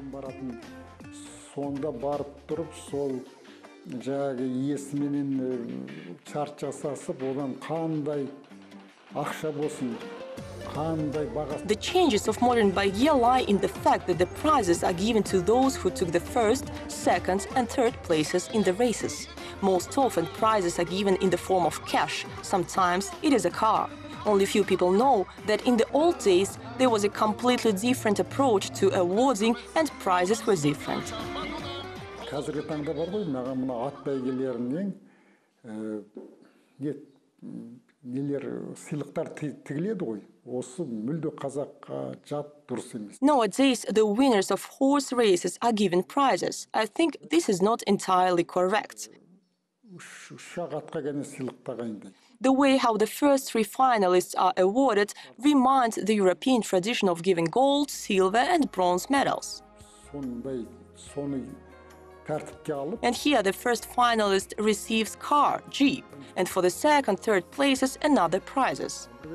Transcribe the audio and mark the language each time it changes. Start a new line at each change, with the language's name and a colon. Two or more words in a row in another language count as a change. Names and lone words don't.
English: The changes of modern baigye lie in the fact that the prizes are given to those who took the first, second, and third places in the races. Most often, prizes are given in the form of cash. Sometimes it is a car. Only few people know that in the old days there was a completely different approach to awarding, and prizes were different.
Kazakh: Қазіргі таңда бар ғой, мына ат бәйгелерінен нелер сыйлықтар тігіледі ғой. Осы мүлде қазаққа жат дұрыс емес.
English: Nowadays, the winners of horse races are given prizes. I think this is not entirely correct.
Kazakh: Үш-ақ атқа ғана сыйлық тағайындайды.
English: The way how the first three finalists are awarded reminds the European tradition of giving gold, silver, and bronze medals. And here the first finalist receives car, Jeep, and for the second, third places, another prizes.